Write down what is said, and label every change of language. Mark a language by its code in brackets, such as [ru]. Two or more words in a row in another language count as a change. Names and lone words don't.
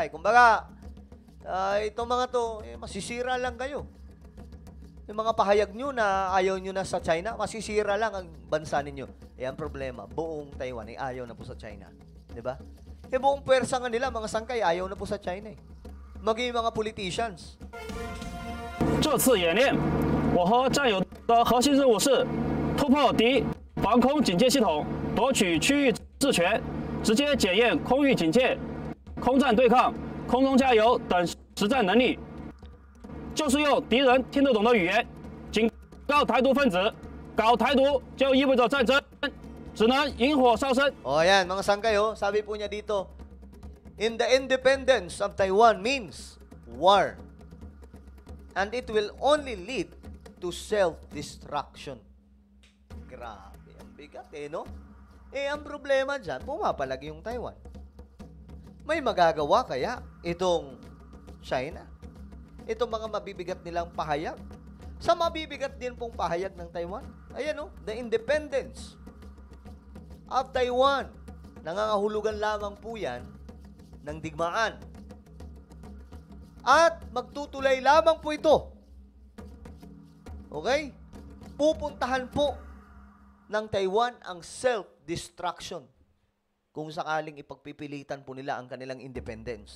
[tl] Kumbaga, itong mga to, masisira lang kayo. Yung mga pahayag nyo na ayaw nyo na sa China, masisira lang ang bansa ninyo. Ang problema, buong Taiwan ay ayaw na po sa China. Diba? Buong pwersa nga nila, mga sangkay, ayaw na po sa China. Maging mga politicians. [zh] 这次演练，我和战友的核心任务是突破敌防空警戒系统，夺取区域治权，直接检验空域警戒、空战对抗、空中加油等实战能力，就是用敌人听得懂的语言警告台独分子，搞台独就意味着战争，只能引火烧身。 [tl] Ayan, mga sangkay, sabi po niya dito, [en] in the independence of Taiwan means war. And it will only lead to self-destruction. [tl] Grabe, ang bigat no? Ang problema dyan, pumapalag yung Taiwan. May magagawa kaya itong China? Itong mga mabibigat nilang pahayag? Sa mabibigat din pong pahayag ng Taiwan? [en] Ayan the independence of Taiwan. [tl] Nangangahulugan lamang po yan ng digmaan. At magtutulay lamang po ito. Okay? Pupuntahan po ng Taiwan ang self-destruction kung sakaling ipagpipilitan po nila ang kanilang independence.